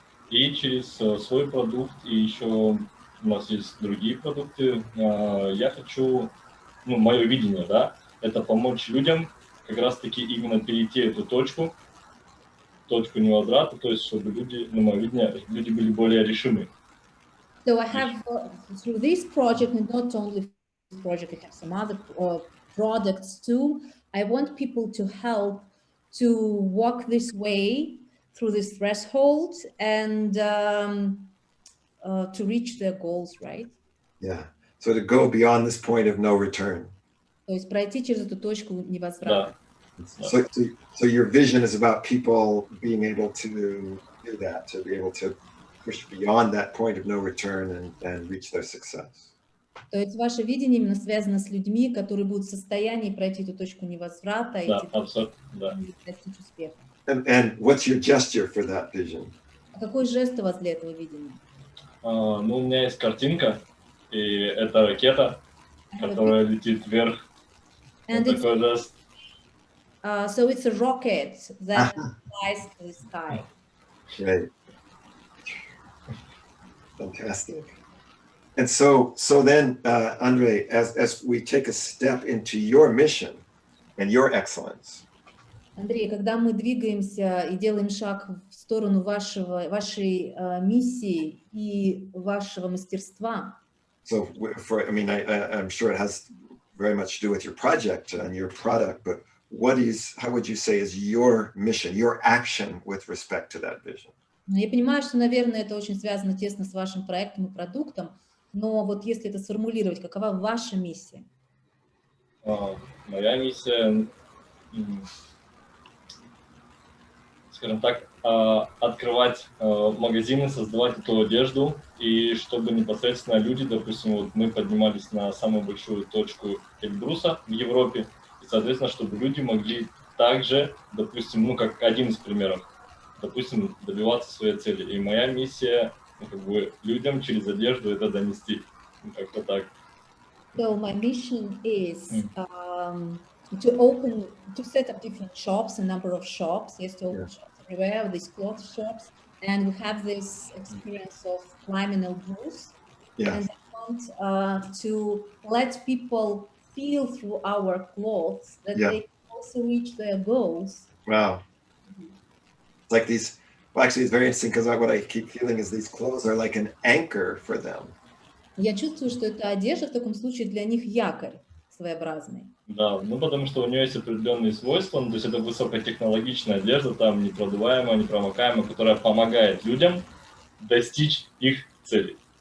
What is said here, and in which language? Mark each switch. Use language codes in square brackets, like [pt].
[ru] И через свой продукт, и еще у нас есть другие продукты, я хочу, мое видение, да, это помочь людям как раз-таки именно перейти эту точку невозврата, то есть чтобы люди, мое видение, люди были более решимы. [en] So I have, through this project, and not only this project, I have some other products too, I want people to help to walk this way through this threshold and to reach their goals, right? Yeah, so to go beyond this point of no return. [ru] То есть пройти через эту точку невозврата. [en] So your vision is about people being able to do that, to be able to push beyond that point of no return and reach their success. [ru] То есть ваше видение именно связано с людьми, которые будут в состоянии пройти эту точку невозврата и достичь успеха. [en] And what's your gesture for that vision? [ru] А какой жест у вас для этого видения? У меня есть картинка, и это ракета, которая летит вверх. [en] And [ru] вот такой жест. [en] So it's a rocket that flies to the sky. Right. Fantastic. And so then, Andre, as we take a step into your mission and your excellence. [ru] Андрей, когда мы двигаемся и делаем шаг в сторону вашей миссии и вашего мастерства. [en] So, I'm sure it has very much to do with your project and your product, but how would you say is your mission, your action with respect to that vision? [ru] Я понимаю, что, наверное, это очень связано тесно с вашим проектом и продуктом, но вот если это сформулировать, какова ваша миссия? Моя миссия, скажем так, открывать магазины, создавать эту одежду, и чтобы непосредственно люди, допустим, вот мы поднимались на самую большую точку Эльбруса в Европе, и, соответственно, чтобы люди могли также, допустим, как один из примеров, допустим, добиваться своей цели. И моя миссия, людям через одежду это донести. Как-то так. [en] So my mission is to set up different shops, a number of shops, yes, to open shops everywhere, these cloth shops, and we have this experience of climbing Elbrus. And I want to let people feel through our clothes that they can also reach their goals. Wow. Like these, actually it's very interesting because what I keep feeling is these clothes are like an anchor for them. [ru] Я чувствую, что эта одежда в таком случае для них якорь своеобразный. Да, потому что у нее есть определенные свойства, то есть это высокотехнологичная одежда, там непродуваемая, непромокаемая, которая помогает людям достичь их целей.